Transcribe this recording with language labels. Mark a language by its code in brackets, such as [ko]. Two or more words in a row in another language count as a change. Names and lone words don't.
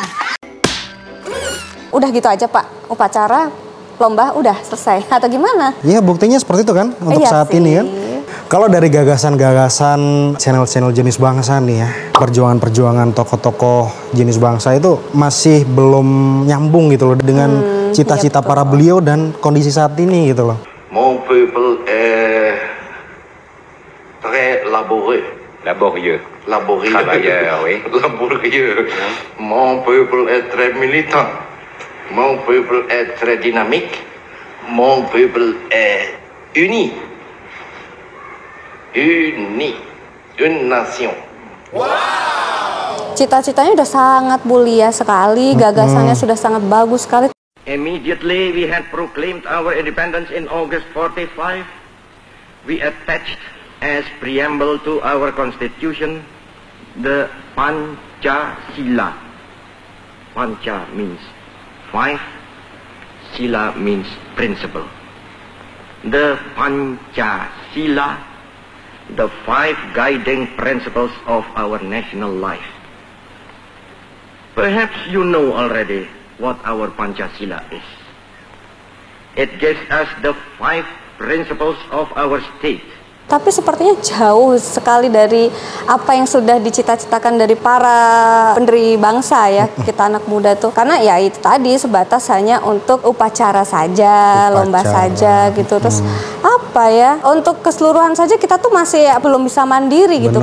[id] Udah gitu aja Pak, upacara, lomba udah selesai atau gimana? Iya, buktinya seperti itu kan untuk Iya saat sih. ini kan. Kalau dari gagasan-gagasan channel-channel jenis bangsa nih ya, perjuangan-perjuangan tokoh-tokoh jenis bangsa itu masih belum nyambung gitu loh dengan cita-cita iya, para beliau dan kondisi saat ini gitu loh. [fr] Mon peuple est très laborieux. Laborieux. Laborieux. Travailleur, oui. Laborieux. Mon peuple est très militant. Mon peuple est très dynamique. Mon peuple est uni. Uni. Une nation. [id] Cita-citanya udah sangat mulia sekali, gagasannya sudah sangat bagus sekali. [en] Immediately we had proclaimed our independence in August 45. We attached as preamble to our constitution the Pancasila. Panca means five, Sila means principle. The Pancasila, the five guiding principles of our national life. Perhaps you know already what our Pancasila is. It gives us the five principles of our state. [id] Tapi sepertinya jauh sekali dari apa yang sudah dicita-citakan dari para pendiri bangsa ya, kita anak muda tuh. Karena ya itu tadi sebatas hanya untuk upacara saja, lomba saja gitu. Terus apa ya, untuk keseluruhan saja kita tuh masih belum bisa mandiri gitu.